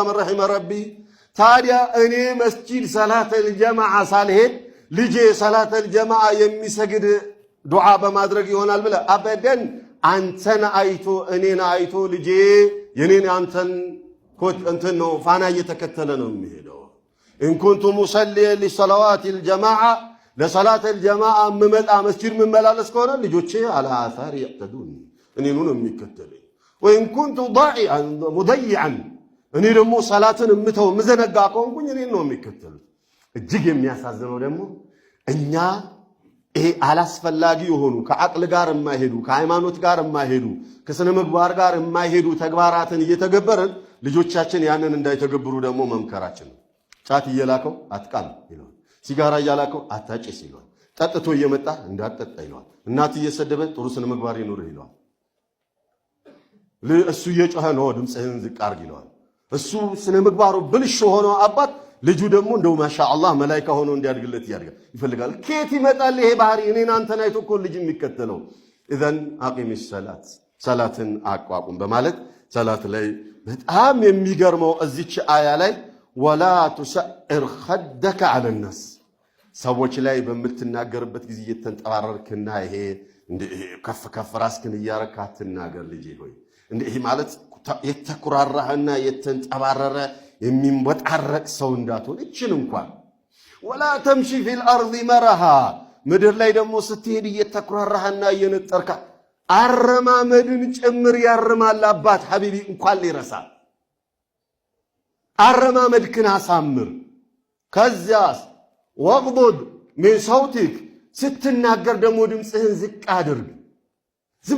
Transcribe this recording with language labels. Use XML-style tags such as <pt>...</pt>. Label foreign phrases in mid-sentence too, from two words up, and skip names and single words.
<ar>رحمه ربي</ar> <am>ታዲያ እኔ መስጂድ</am> <ar>صلاة الجماعة</ar> <am>ሳልሄድ ልጄ</am> <ar>صلاة الجماعة</ar> <am>የሚሰግድ ዱዓ በማድረግ ይሆናል ብለ አበደን አንተን አይቶ እኔን አይቶ ልጄ የኔን አንተን ኮት እንትን ነው ፋና እየተከተለ ነው የሚሄደው</am> <ar>ان كنت مصلي لصلوات الجماعه لصلاه الجماعه</ar> <am>መመጣ መስጂድ መመላለስ ከሆነ ልጆቼ</am> <ar>على اثار يقتدون</ar> <am>እኔኑ ነው የሚከተለኝ</am> <ar>وان كنت ضائعا مضيعا</ar> <am>እኔ ደግሞ ሰላትን እምተው መዘነጋ ከሆንኩኝ እኔን ነው የሚከተሉት እጅግ የሚያሳዝነው ደግሞ እኛ ይሄ አላስፈላጊ የሆኑ ከአቅል ጋር የማይሄዱ ከሃይማኖት ጋር የማይሄዱ ከስነ ምግባር ጋር የማይሄዱ ተግባራትን እየተገበረን ልጆቻችን ያንን እንዳይተገብሩ ደግሞ መምከራችን ጫት እየላከው አትቃም ይላል ሲጋራ እያላከው አታጭስ ይላል ጠጥቶ እየመጣ እንዳትጠጣ ይላል እናት እየሰደበ ጥሩ ስነ ምግባር ይኖር ይላል ለእሱ እየጮኸ ነው ድምጽህን ዝቅ አርግ ይላል እሱ ስነ ምግባሩ ብልሽ ሆኖ አባት ልጁ ደግሞ እንደው ማሻአላህ መላእክት ሆኖ እንዲያድግለት ያድጋል ይፈልጋል ከየት ይመጣል ይሄ ባህሪ እኔን አንተን አይቶ እኮ ልጅ የሚከተለው</am> <ar>اذن اقيم الصلاه</ar> <am>ሰላትን አቋቁም በማለት ሰላት ላይ በጣም የሚገርመው እዚች አያ ላይ</am> <ar>ولا تسعر خدك على الناس</ar> <am>ሰዎች ላይ በምትናገርበት ጊዜ የተንጠባረርክና ይሄ እንደ ከፍ ራስክን ያረካት ተናገር ልጅ ሆይ እንደ ይሄ ማለት የተኩራራህና የተንጠባረረ የሚንበጣረቅ ሰው እንዳትሆን እቺን እንኳን</am> <ar>ولا تمشي في الارض مرها</ar> <am>ምድር ላይ ደግሞ ስትሄድ እየተኩራራህና እየነጠርካ አረማመድን ጭምር ያርማል። አባት ሐቢቢ እንኳን ሊረሳ አረማመድክን አሳምር። ከዚያስ</am> <ar>واغضض من صوتك</ar> <am>ስትናገር ደግሞ ድምፅህን ዝቅ አድርግ። ዝም</am>